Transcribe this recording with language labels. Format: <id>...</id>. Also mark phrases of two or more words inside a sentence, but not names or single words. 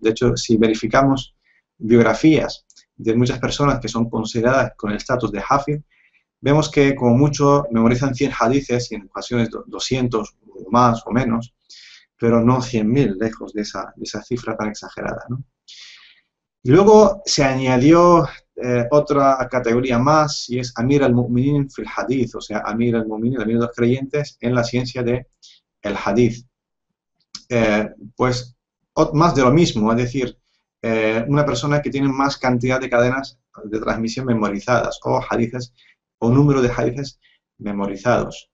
<es>De hecho, si verificamos biografías de muchas personas que son consideradas con el estatus de Hafid, vemos que como mucho memorizan 100 hadices y en ocasiones 200 o más o menos, pero no 100.000, lejos de esa cifra tan exagerada, ¿no? Y luego se añadió otra categoría más y es</es> <ar>أمير المؤمنين في الحديث,</ar> <es>o sea,</es> <ar>أمير المؤمنين,</ar> <es>el Amir de los creyentes en la ciencia del Hadith. Pues más de lo mismo, es decir, una persona que tiene más cantidad de cadenas de transmisión memorizadas o hadices o número de hadices memorizados.</es>